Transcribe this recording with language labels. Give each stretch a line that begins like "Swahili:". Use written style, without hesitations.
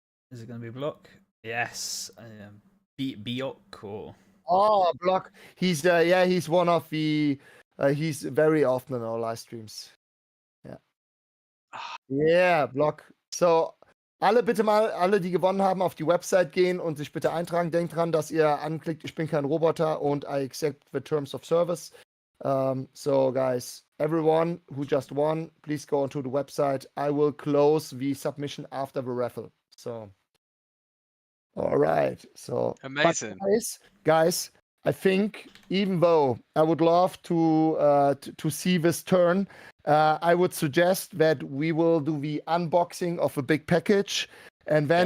English: Is it going to be block? Yes. Biok or Oh, Block. He's he's one of the he's very often in our live streams. Ja. Yeah, Block.
German: So, alle bitte mal, alle, die gewonnen haben, auf die Website gehen und sich bitte eintragen. Denkt dran, dass ihr anklickt, ich bin kein Roboter und
English: I accept the terms of service. So, guys, everyone who just won, please go onto the website. I will close the submission after the raffle. So, all right. So, but Amazing. guys, I think even though I would love to see this turn, I would suggest that we will do the unboxing of a big package and then